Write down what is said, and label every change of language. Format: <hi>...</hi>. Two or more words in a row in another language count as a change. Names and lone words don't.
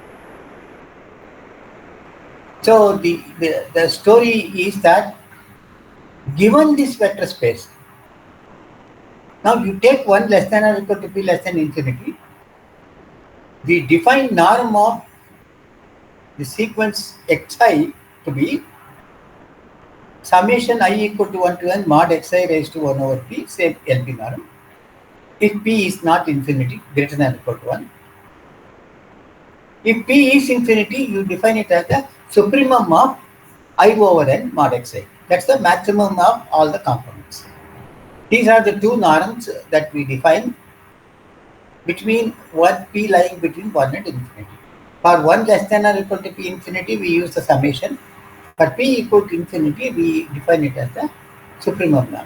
<en>So the story is that given this vector space, now you take 1 less than or equal to p less than infinity, we define norm of the sequence xi to be summation I equal to 1 to n mod xi raised to 1 over p, same LP norm, if p is not infinity, greater than or equal to 1. If p is infinity, you define it as the supremum of I over n mod xi. That's the maximum of all the components. These are the two norms that we define between what p lying between 1 and infinity. For 1 less than or equal to p infinity, we use the summation. For p equal to infinity, we define it as the supremum norm.</en>